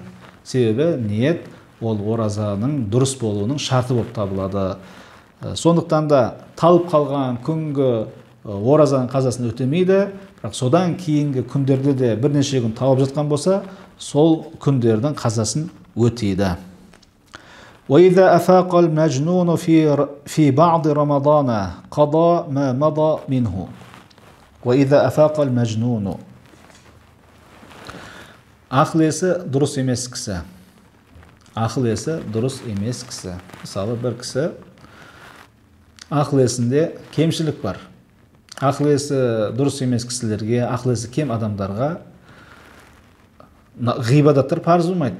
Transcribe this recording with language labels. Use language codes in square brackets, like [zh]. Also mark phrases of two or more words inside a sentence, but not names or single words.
[kk] Себебі ниет ол оразаның дұрыс болуының шарты болып табылады. Сондықтан да талып қалған күнгі оразаның қазасын өтемейді, бірақ содан кейінгі күндерде де бірнеше күн талып жатқан болса, сол күндердің қазасын өтейді. [ar] وَإِذَا أَفَاقَ الْمَجْنُونُ فِي بَعْضِ رَمَضَانَ قَضَى مَا مَضَى مِنْهُ. وَإِذَا أَفَاقَ الْمَجْنُونُ. [kk] Ақыл есі дұрыс емес кісі. Ақыл есі дұрыс емес кісі. Мысалы, бір кісі ақыл есінде кемшілік бар. Ақыл есі дұрыс емес кісілерге, ақыл есі кем адамдарға ғибадаттар парыз болмайды.